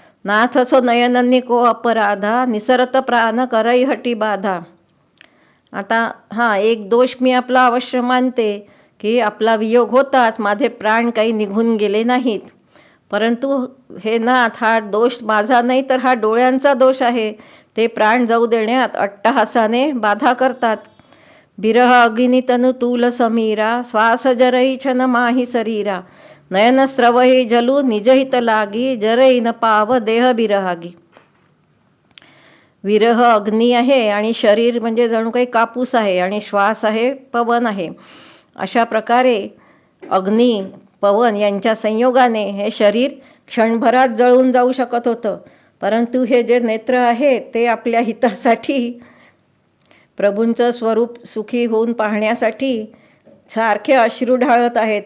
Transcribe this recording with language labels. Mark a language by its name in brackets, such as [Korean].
[Awadhi] नाथ सो नयननी को अपराधा, निसरत प्राण करई हटी बाधा. [Marathi] आता एक दोष मी आपला अवश्य मानते की आपला वियोग होताच माझे प्राण काही निघून गेले नाहीत. परंतु हे नाथ, हा दोष माझा नाही तर हा डोळ्यांचा दोष आहे. ते प्राण जाऊ देण्यात अट्टहासाने बाधा करतात. [Awadhi] बिरह अग्नि तनु तूल समीरा, श्वास जरई छन माही शरीरा. नयन स्रवही जलू निजहित लागी, जरई न पाव देह बिरहागी. [Marathi] विरह अग्नी आहे आणि शरीर म्हणजे जणू काही कापूस आहे आणि श्वास आहे, पवन आहे. अशा प्रकारे अग्नी पवन यांच्या संयोगाने हे शरीर क्षणभरात जळून जाऊ शकत होतं. परंतु हे जे नेत्र आहे ते आपल्या हितासाठी, प्रभूंचं स्वरूप सुखी होऊन पाहण्यासाठी सारखे अश्रू ढाळत आहेत.